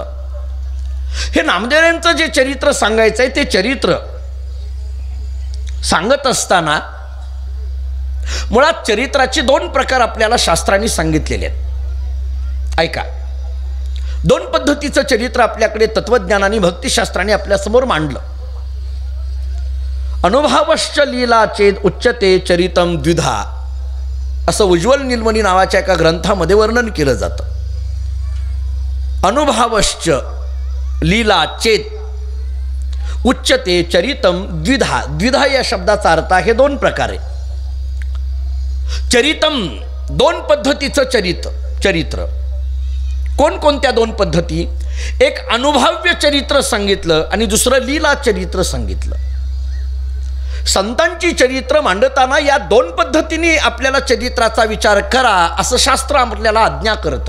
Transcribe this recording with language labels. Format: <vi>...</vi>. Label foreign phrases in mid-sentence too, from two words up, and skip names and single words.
<mr>हे नामदेवरायांचं जे चरित्र सांगायचं आहे ते चरित्र सांगत असताना मुळात चरित्राचे 2 प्रकार आपल्याला शास्त्रांनी सांगितलेले आहेत. ऐका, 2 पद्धतीचं चरित्र आपल्याकडे तत्वज्ञानाने भक्तिशास्त्राने आपल्यासमोर मांडलं.</mr> <sa>अनुभवश्च लीला चेद उच्चते चरितम द्विधा</sa> <mr>असं उज्ज्वल निलमणी नावाच्या एका ग्रंथामध्ये वर्णन केलं जातं.</mr> <sa>अनुभवश्च लीला चेद उच्चते चरितम द्विधा.</sa> <mr>द्विधा या शब्दाचा अर्थ आहे 2 प्रकारे. चरितम 2 पद्धतीचं चरित्र. कोणकोणत्या 2 पद्धती? एक अनुभव्य चरित्र सांगितलं आणि दुसरं लीला चरित्र सांगितलं. संतांची चरित्र मांडताना या 2 पद्धतीने आपल्याला चरित्राचा विचार करा असं शास्त्र आपल्याला आज्ञा करतं.</mr>